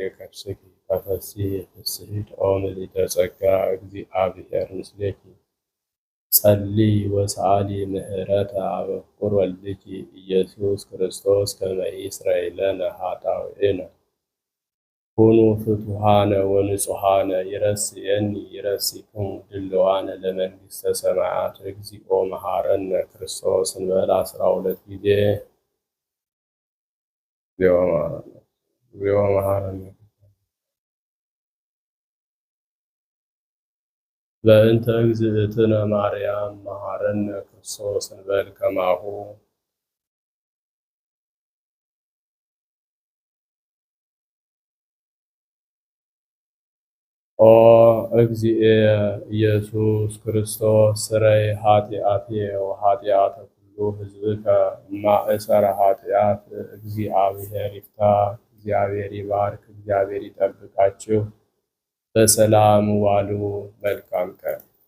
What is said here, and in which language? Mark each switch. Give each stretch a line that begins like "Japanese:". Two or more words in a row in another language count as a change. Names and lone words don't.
Geez: ከርሥኪ ተፈሥሒ ፍሥሕት ኦ ምልዕተ ጸጋ እግዚአብሔር ምስሌኪ ጸልዪ ወሰአሊ ምህረተ አበኩር ወልድኪ ኢየሱስ ክርስቶስ ከመ ይስረይ ለነ ኃጣውኢነ ኩኑ ፍቱሐነ ወንጹሐነ ይረስየኒ ይረስይክሙ ድልዋነ ለመንግሥተ ሰማያት እግዚኦ መሐረነ ክርስቶስ እንበል 12 ጊዜ እግዚኦ መሐረነ በእንተ እግዝእትነ ማርያም መሐረነ ክርስቶስ እንበል ከማሁ ኦ እግዚእ ኢየሱስ ክርስቶስ ስረይ ኃጢአትየ ወኃጢአተ ኩሉ ሕዝብከ እማእሰረ ኃጢአት
Amharic: እግዚአብሔር ይፍታ። እግዚአብሔር ይባርክ። እግዚአብሔር ይጠብቃችሁ። በሰላም ዋሉ። መልካም ቀን